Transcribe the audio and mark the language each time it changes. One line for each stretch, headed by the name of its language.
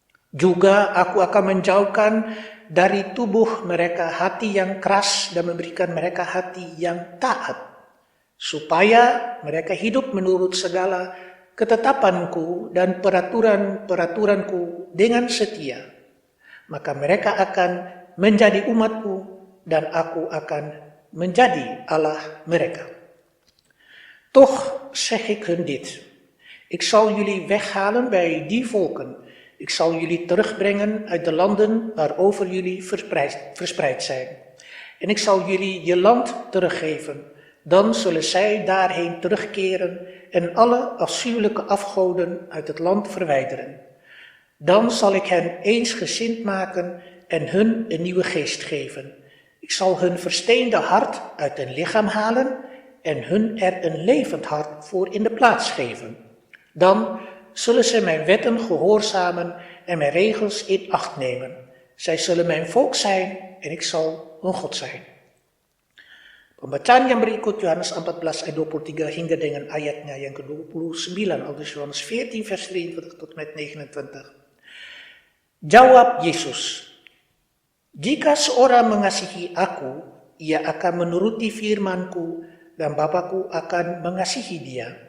Indonesian: Juga aku akan menjauhkan dari tubuh mereka hati yang keras dan memberikan mereka hati yang taat, supaya mereka hidup menurut segala ketetapanku dan peraturan-peraturanku dengan setia. Maka mereka akan menjadi umatku dan aku akan menjadi Allah mereka.
Dutch: Toch zeg ik hun dit. Ik zal jullie weghalen bij die volken. Ik zal jullie terugbrengen uit de landen waarover jullie verspreid zijn. En ik zal jullie je land teruggeven. Dan zullen zij daarheen terugkeren en alle afschuwelijke afgoden uit het land verwijderen. Dan zal ik hen eensgezind maken en hun een nieuwe geest geven. Ik zal hun versteende hart uit hun lichaam halen en hun er een levend hart voor in de plaats geven. Dan zullen ze mijn wetten gehoorzamen en mijn regels in acht nemen. Zij zullen mijn volk zijn en ik zal hun God zijn.
Indonesian: Pembacaan yang berikut Yohanes 14 ayat 23 hingga dengan ayatnya yang ke-29,
Dutch: aldus Yohanes 14 vers 23 tot met
Indonesian: 29. Jawab Yesus, "Jika seorang mengasihi aku, ia akan menuruti firman-Ku dan Bapa-Ku akan mengasihi dia.